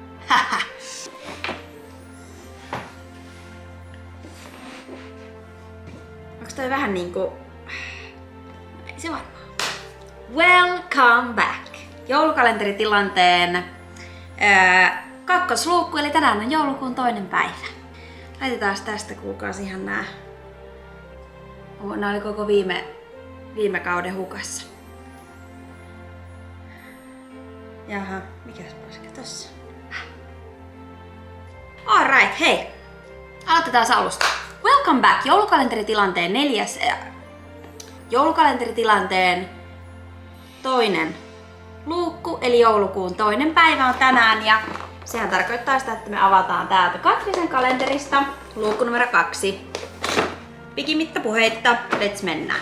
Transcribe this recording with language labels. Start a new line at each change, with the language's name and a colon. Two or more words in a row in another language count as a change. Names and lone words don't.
Finnish: Onks toi vähän niinku... Ei se varmaan.
English: Welcome back!
Finnish: Joulukalenteritilanteen kakkosluukku, eli tänään on joulukuun 2. päivä. Laitetaan tästä kuukausi ihan nää. Nää oli koko viime kauden hukassa. Jaha, mikäs paska tossa? Alright, hei! Aloitetaan alusta.
English: Welcome back!
Finnish: Joulukalenteritilanteen 4. Joulukalenteritilanteen 2. luukku, eli joulukuun 2. päivä on tänään ja sehän tarkoittaa sitä, että me avataan täältä Katrisen kalenterista luukku numero 2. Pikimitta puheitta, let's mennään.